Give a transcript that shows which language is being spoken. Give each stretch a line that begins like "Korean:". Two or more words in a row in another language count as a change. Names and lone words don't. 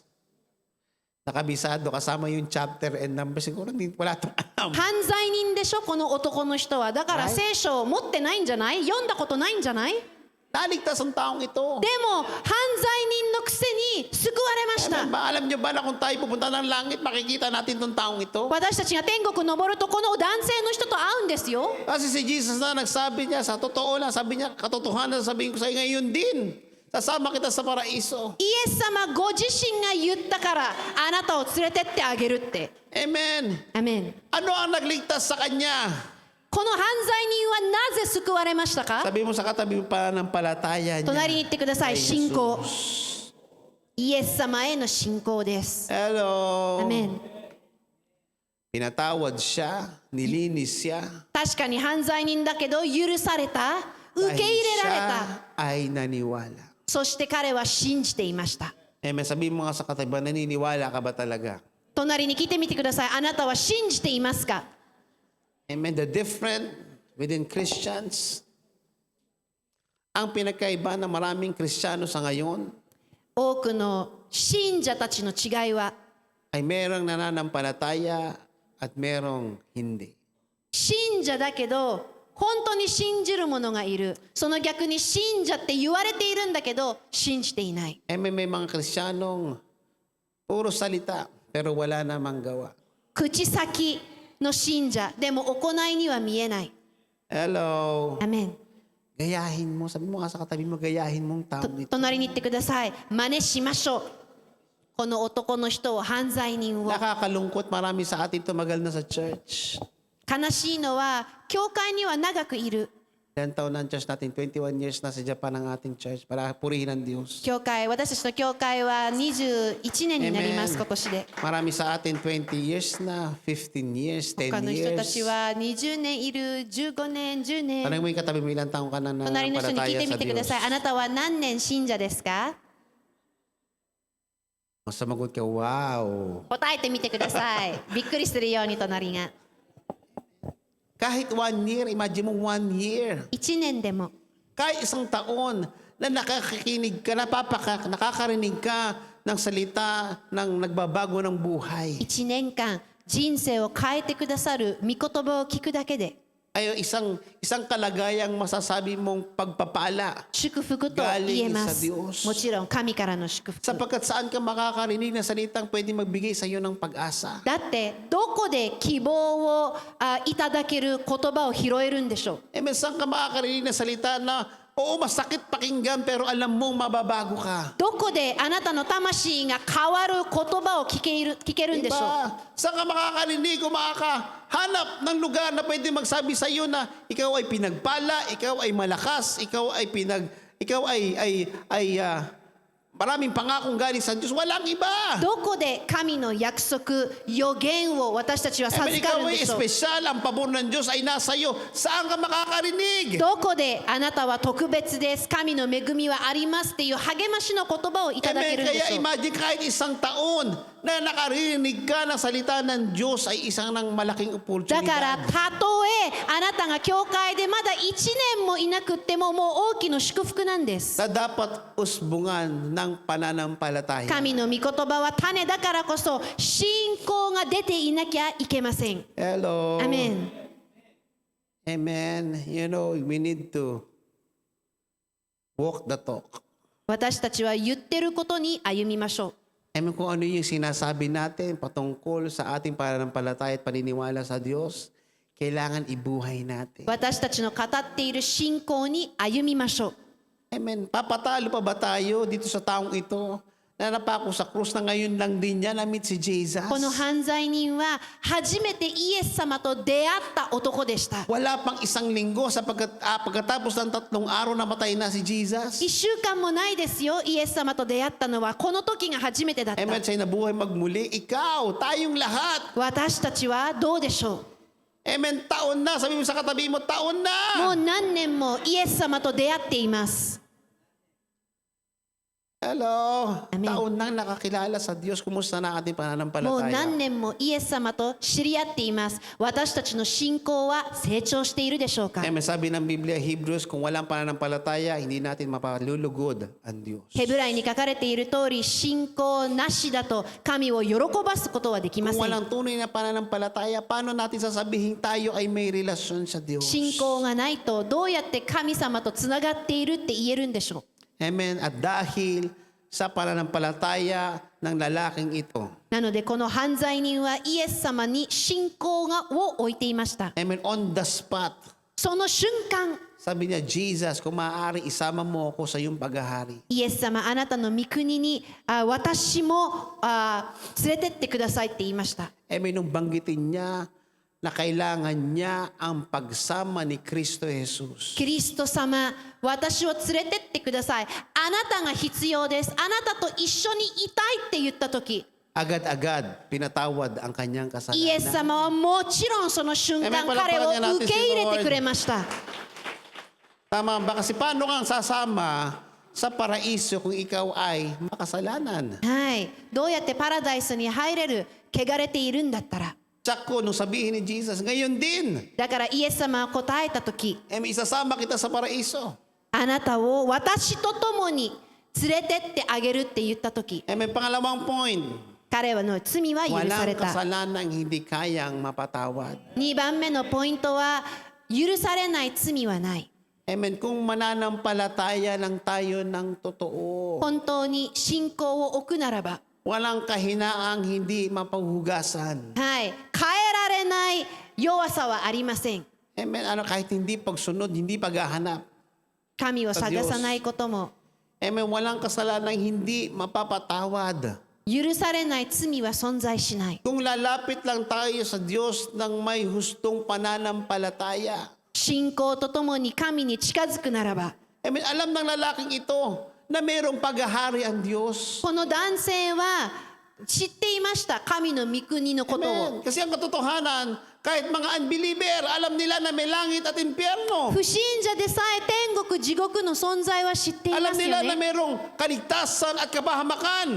Filipino: Nakabisado kasama yung
English: chapter and number.
Filipino: Siguro wala itong alam.
Japanese: 犯罪人でしょ、この男の人は。だから聖書を持ってないんじゃない？読んだことないんじゃない？で
Filipino: Naligtas ang taong ito.
Japanese: も犯罪人のくせに救われました。
Filipino: Amen ba? Alam niyo ba na kung tayo pupunta ng langit, makikita natin itong taong ito?
Japanese: 私たちが天国登るとこの男性の人と会うんですよ。
Filipino: Kasi si Jesus na nagsabi niya, sa totoo lang, sabi niya, katotohanan sabihin ko sa iyo ngayon din. Sasama kita sa paraiso.
Japanese: イエス様ご自身が言ったからあなたを連れてってあげるって。
Filipino: Amen.
Japanese: アメン。
Filipino: Ano ang nagligtas sa kanya?
Japanese: この犯罪人はなぜ救われましたか？
Filipino: Sabi mo sa katabi mo pa ng palataya
Japanese: 隣に
Filipino: niya.
Japanese: 行ってください。
Filipino: Kay
Japanese: 信仰。
Filipino: Jesus.
Japanese: イエス様への信仰です。
Filipino: Hello.
Japanese: アメン。
Filipino: Pinatawad siya, nilinis siya.
Japanese: 確かに犯罪人だけど許された、受け入
Filipino: Dahil
Japanese: れられ
Filipino: siya
Japanese: た。
Filipino: ay naniwala.
Japanese: そして彼は信じていました。
Filipino: Amen. Sabihin mo nga sa katabi, naniniwala ka ba talaga?
Japanese: 隣に聞いてみてください。あなたは信じていますか？
English: Amen. The different within Christians,
Filipino: ang pinagkaiba ng maraming Kristiyano sa ngayon
Japanese: 多くの信者たちの違いは、
Filipino: ay merong nananampalataya at merong hindi.
Japanese: 信者だけど本当に信じる者がいる。その逆に信者って言われているんだけど信じていない。
Filipino: Amen. May mga Kristiyanong puro salita pero wala namang gawa.
Japanese: 口先の信者でも行いには見えない。
Filipino: Hello.
Japanese: アメン。
Filipino: Gayahin mo. Sabi mo nga sa katabi mo, gayahin mong tao ito.
Japanese: 隣に行ってください。真似しましょう。この男の人を、犯罪人を。
Filipino: Nakakalungkot, marami sa atin tumagal na sa church.
Japanese: 悲しいのは教会には長くいる。
Filipino: Ilan taon na ang church natin? 21 years na sa Japan ang ating church para purihin ang Diyos.
Japanese: 教会、私たちの教会は21年になります、
Filipino: Amen.
Japanese: 今年で。
Filipino: Marami sa atin 20 years na, 15 years, 10
Japanese: 他の人た
Filipino: years.
Japanese: ちは20年いる、15年、10年。
Filipino: Tanong mo yung katabi mo, ilang taon ka na
Japanese: 隣の人に聞い
Filipino: palataya
Japanese: てみ
Filipino: sa
Japanese: てくだ
Filipino: Diyos?
Japanese: さい。あなたは何年信者ですか？
Filipino: Sumagot ka, wow.
Japanese: 答えてみてください。びっくりするように隣が。
Filipino: Kahit 1 year, imagine mo 1 year.
Japanese: 1 年でも。
Filipino: Kahit isang taon na nakakakinig ka, nakakarinig ka ng salita ng nagbabago ng buhay.
Japanese: 1 年間人生を変えてくださる御言葉を聞くだけで
Filipino: Ay, isang kalagayang masasabi mong pagpapala.
Japanese: 祝福と言えます。
Filipino: Galing sa Diyos.
Japanese: もちろん神からの祝福。
Filipino: Sapagkat saan ka makakarinig ng salitang pwede magbigay sa iyo ng pag-asa?
Japanese: だってどこで希望をいただける言葉を拾えるんでしょう。
Filipino: Eh, saan ka makakarinig ng salita na, oo, masakit pakinggan, pero alam mong mababago ka?
Japanese: どこであなたの魂が変わる言葉を聞けるんでしょう。
Filipino: Diba? Saan ka makakarinig o makakahanap ng lugar na pwede magsabi sa iyo na ikaw ay pinagpala, ikaw ay malakas, ikaw ay maraming pangakong galing sa Diyos. Walang iba.
Japanese: どこで神の約束、予言を私たちは
Filipino: Eh,
Japanese: 授か
Filipino: ikaw
Japanese: るん
Filipino: ay
Japanese: でしょう。
Filipino: espesyal, ang pabor ng Diyos ay nasa iyo. Saan ka makakarinig?
Japanese: どこであなたは特別です、神の恵みはありますっていう励ましの言葉をいただけるんで
Filipino: Kaya
Japanese: しょう。
Filipino: imagine kahit isang taon na nakarinig ka ng salita ng Diyos ay isang ng malaking
Japanese: だから
Filipino: oportunidad.
Japanese: たとえあなたが教会でまだ1年もいなくってももう大きな祝福なんです。
Filipino: Na dapat usbungan ng pananampalataya.
Japanese: 神の御言葉は種だからこそ信仰が出ていなきゃいけません。
Filipino: Hello.
Japanese: アメン。
Filipino: Amen.
English: You know, we need to walk the talk.
Japanese: 私たちは言ってることに歩みましょう。
Filipino: Amen, kung ano yung sinasabi natin patungkol sa ating pananampalataya at paniniwala sa Diyos, kailangan ibuhay natin.
Japanese: 私たちの語っている信仰に歩みましょう。
Filipino: Amen. Papatalo pa ba tayo dito sa taong ito na napako sa krus na ngayon lang din niya na-meet si Jesus?
Japanese: この犯罪人は初めてイエス様と出会った男でした。
Filipino: Wala pang isang linggo pagkatapos ng 3 araw namatay na si Jesus.
Japanese: 1 週間もないですよ、イエス様と出会ったのはこの時が初めてだった。
Filipino: Amen. Siya'y nabuhay magmuli. Ikaw, tayong lahat.
Japanese: 私たちはどうでしょ
Filipino: Amen. Taon na. Sabi mo sa katabi mo, taon
Japanese: う。も
Filipino: na.
Japanese: う何年もイエス様と出会っています。
Filipino: Hello. Amen. Taon nang nakakilala sa Diyos. Kumusta na ating
Japanese: もう
Filipino: pananampalataya?
Japanese: 何年もイエス様と知り合っています。私たちの信仰は成長しているでしょうか。
Filipino: Amen. Sabi ng Biblia, Hebrews, kung walang pananampalataya, hindi natin mapalulugod ang Diyos.
Japanese: ヘブライに書かれている通り、信仰なしだと神を喜ばすことはできま
Filipino: Kung
Japanese: せん。
Filipino: walang tunay na pananampalataya, paano natin sasabihin tayo ay may relasyon sa Diyos?
Japanese: 信仰がないとどうやって神様とつながっているって言えるんでしょう。
Filipino: Amen. At dahil sa pananampalataya ng lalaking ito,
Japanese: なのでこの犯罪人はイエス様に信仰を置いていました。
English: Amen, on the spot,
Japanese: その瞬間、
Filipino: sabi niya, Jesus, kung maaari, isama mo ako sa iyong paghahari.
Japanese: イエス様あなたの御国に私も連れてってくださいって言いました。
Filipino: Amen, nung banggitin niya na kailangan niya ang pagsama ni Kristo Jesus.
Japanese: キリスト様、私を連れてってください。あなたが必要です。あなたと一緒にいたいって言った時、
Filipino: Agad-agad, pinatawad ang kanyang
Japanese: イエス
Filipino: kasalanan.
Japanese: 様はもちろんその瞬間
Filipino: Amen.
Japanese: 彼を
Filipino: Palakpakan niya natin
Japanese: 受け
Filipino: si
Japanese: 入れ
Filipino: Lord.
Japanese: てくれました。
Filipino: Tama ba? Kasi paano kang sasama sa paraiso kung ikaw ay makasalanan?
Japanese: はい。どうやってパラダイスに入れる汚れているんだったら。
Filipino: Tsako, nung sabihin ni Jesus, ngayon din,
Japanese: だからイエス様は答えたとき、
Filipino: may isasama kita sa paraiso.
Japanese: あなたを私と共に連れてってあげるって言ったとき、
Filipino: May pangalawang point,
Japanese: 彼はの罪は許され
Filipino: walang
Japanese: た。
Filipino: kasalanang hindi kayang mapatawad.
Japanese: 2 番目のポイントは、許されない罪はない。
Filipino: Amen. Kung mananampalataya lang tayo ng totoo,
Japanese: 本当に信仰を置くならば、
Filipino: walang kahinaang hindi mapahugasan.
Japanese: はい、変えられない弱さはありません。
Filipino: Amen. Kahit hindi pagsunod, hindi paghahanap.
Japanese: 神を探さないことも、
Filipino: Amen. Walang kasalanang hindi mapapatawad.
Japanese: 許されない罪は存在しない。
Filipino: Kung lalapit lang tayo sa Diyos ng may hustong pananampalataya.
Japanese: 信仰とともに神に近づくならば、
Filipino: Amen. Alam ng lalaking ito na mayroong paghahari ang Diyos.
Japanese: この男性は知っていました、神の御国のことを。
Filipino: Amen. Kasi ang katotohanan, kahit mga unbeliever, alam nila na may langit at impyerno.
Japanese: 不信者でさえ天国地獄の存在は知っていま
Filipino: Alam
Japanese: す
Filipino: nila
Japanese: よ
Filipino: na
Japanese: ね。
Filipino: mayroong kaligtasan at kabahamakan.